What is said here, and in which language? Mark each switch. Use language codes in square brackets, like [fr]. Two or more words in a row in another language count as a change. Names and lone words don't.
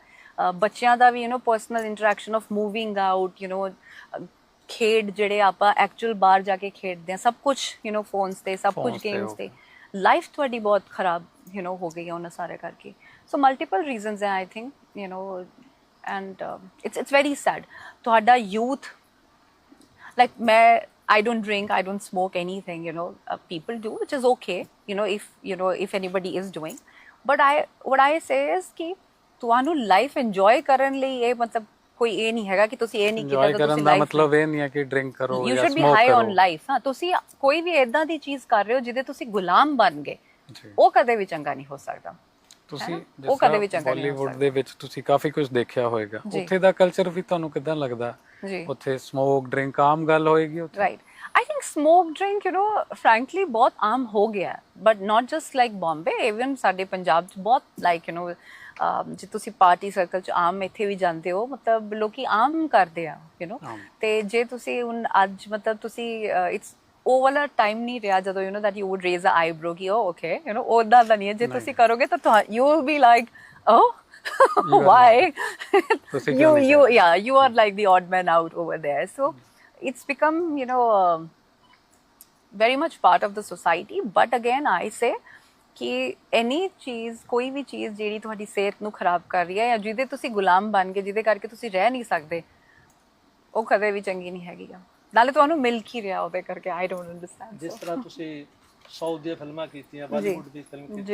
[pa] ਬੱਚਿਆਂ ਦਾ ਵੀ [en] you know personal interaction of moving out you know, [pa] ਖੇਡ ਜਿਹੜੇ ਆਪਾਂ ਐਕਚੁਅਲ ਬਾਹਰ ਜਾ ਕੇ ਖੇਡਦੇ ਹਾਂ, ਸਭ ਕੁਛ [en] you know phones [pa] ਤੇ, ਸਭ ਕੁਛ ਗੇਮਸ ਤੇ। ਲਾਈਫ ਤੁਹਾਡੀ ਬਹੁਤ ਖਰਾਬ [en] you know [pa] ਹੋ ਗਈ ਹੈ ਉਹਨਾਂ ਸਾਰੇ ਕਰਕੇ। [en] so multiple reasons ਹੈ I think you know, and it's very sad. [pa] ਤੁਹਾਡਾ ਯੂਥ ਲਾਈਕ ਮੈਂ [en] I don't drink, I don't smoke anything, you know, people do, which is okay, you know, if anybody is doing, but what I say is [pa] ਕਿ ਤੁਹਾਨੂੰ [en] life enjoy [pa] ਕਰਨ ਲਈ ਇਹ ਮਤਲਬ ਕੋਈ ਇਹ ਨਹੀਂ ਹੈਗਾ ਕਿ ਤੁਸੀਂ ਇਹ ਨਹੀਂ ਕੀਤਾ ਤਾਂ ਤੁਸੀਂ ਲਾਈਫ, ਮਤਲਬ ਇਹ ਨਹੀਂ ਹੈ ਕਿ ਡਰਿੰਕ ਕਰੋ ਜਾਂ ਸਮੋਕ ਕਰੋ, [en] you should be high on life। [pa] ਹਾਂ, ਤੁਸੀਂ ਕੋਈ ਵੀ ਇਦਾਂ ਦੀ ਚੀਜ਼ ਕਰ ਰਹੇ ਹੋ ਜਿਹਦੇ ਤੁਸੀਂ ਗੁਲਾਮ ਬਣ ਗਏ, ਉਹ ਕਦੇ ਵੀ ਚੰਗਾ ਨਹੀਂ ਹੋ ਸਕਦਾ। ਤੁਸੀਂ ਉਹ ਕਦੇ ਵੀ ਚੰਗਾ ਨਹੀਂ ਹੋ ਸਕਦਾ। ਬਾਲੀਵੁੱਡ ਦੇ ਵਿੱਚ ਤੁਸੀਂ ਕਾਫੀ ਕੁਝ ਦੇਖਿਆ ਹੋਵੇਗਾ, ਉੱਥੇ ਦਾ ਕਲਚਰ ਵੀ ਤੁਹਾਨੂੰ ਕਿੱਦਾਂ ਲੱਗਦਾ? ਉੱਥੇ [en] smoke drink [pa] ਆਮ ਗੱਲ ਹੋਏਗੀ ਉੱਥੇ? ਰਾਈਟ, [en] I think smoke drink, you know, frankly [pa] ਬਹੁਤ ਆਮ ਹੋ ਗਿਆ, [en] but not just like Bombay, even [pa] ਸਾਡੇ ਪੰਜਾਬ 'ਚ ਬਹੁਤ [en] like you know, [pa] ਜੇ ਤੁਸੀਂ [en] party circle [pa] 'ਚ ਆਮ ਇੱਥੇ ਵੀ ਜਾਂਦੇ ਹੋ, ਮਤਲਬ ਲੋਕੀ ਆਮ ਕਰਦੇ ਆ [en] you know, [pa] ਤੇ ਜੇ ਤੁਸੀਂ ਹੁਣ ਅੱਜ ਮਤਲਬ ਤੁਸੀਂ ਇਟਸ ਉਹ ਵਾਲਾ ਟਾਈਮ ਨਹੀਂ ਰਿਹਾ ਜਦੋਂ [en] you know that you would raise a eyebrow [pa] ਕਿ [en] oh okay you know, [pa] ਉਹਦਾ ਤਾਂ ਨਹੀਂ ਹੈ। ਜੇ ਤੁਸੀਂ ਕਰੋਗੇ ਤਾਂ [en] you will be like oh why you are like the odd man out over there। So it's become you know very much part of the society, but again I say [pa] ਕਿ ਐਨੀ ਚੀਜ਼, ਕੋਈ ਵੀ ਚੀਜ਼ ਜਿਹੜੀ ਤੁਹਾਡੀ ਸਿਹਤ ਨੂੰ ਖਰਾਬ ਕਰ ਰਹੀ ਹੈ ਜਾਂ ਜਿਹਦੇ ਤੁਸੀਂ ਗੁਲਾਮ ਬਣ ਗਏ, ਜਿਹਦੇ ਕਰਕੇ ਤੁਸੀਂ ਰਹਿ ਨਹੀਂ ਸਕਦੇ, ਉਹ ਕਦੇ ਵੀ ਚੰਗੀ ਨਹੀਂ ਹੈਗੀ ਆ। ਨਾਲੇ ਤੁਹਾਨੂੰ ਮਿਲ ਕੀ ਰਿਹਾ ਉਹਦੇ ਕਰਕੇ, [en] I don't understand. [pa] ਜਿਸ ਤਰ੍ਹਾਂ ਤੁਸੀਂ ਸਾਊਥ ਦੀਆਂ ਫਿਲਮਾਂ ਕੀਤੀਆਂ, ਬਾਲੀਵੁੱਡ ਦੀ ਫਿਲਮ ਕੀਤੀ,